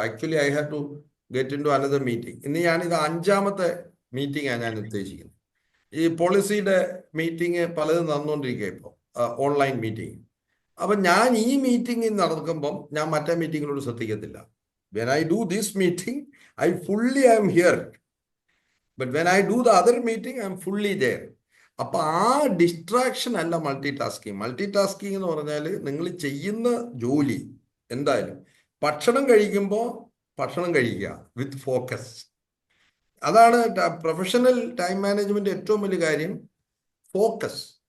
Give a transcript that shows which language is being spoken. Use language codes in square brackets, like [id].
[en] Actually I have to get into another meeting. [ml] ഇന്ന് ഞാനിത് 5ാമത്തെ മീറ്റിംഗാണ് ഞാൻ ഉദ്ദേശിക്കുന്നത്. ഈ പോളിസിയുടെ മീറ്റിംഗ് പലതും നടന്നുകൊണ്ടിരിക്കുക ഇപ്പോൾ, ഓൺലൈൻ മീറ്റിംഗ്. അപ്പം ഞാൻ ഈ മീറ്റിംഗ് നടക്കുമ്പം ഞാൻ മറ്റേ മീറ്റിങ്ങിലോട് ശ്രദ്ധിക്കത്തില്ല. [en] When I do this meeting I am here. But when I do the other meeting, I am fully there. [ml] അപ്പൊ ആ ഡിസ്ട്രാക്ഷൻ അല്ല മൾട്ടി ടാസ്കിങ്. മൾട്ടി ടാസ്കിങ് എന്ന് പറഞ്ഞാൽ നിങ്ങൾ ചെയ്യുന്ന ജോലി എന്തായാലും ഭക്ഷണം കഴിക്കുമ്പോൾ ഭക്ഷണം കഴിക്കുക [en] With focus. [ml] അതാണ് പ്രൊഫഷണൽ ടൈം മാനേജ്മെന്റ് ഏറ്റവും വലിയ കാര്യം, ഫോക്കസ്.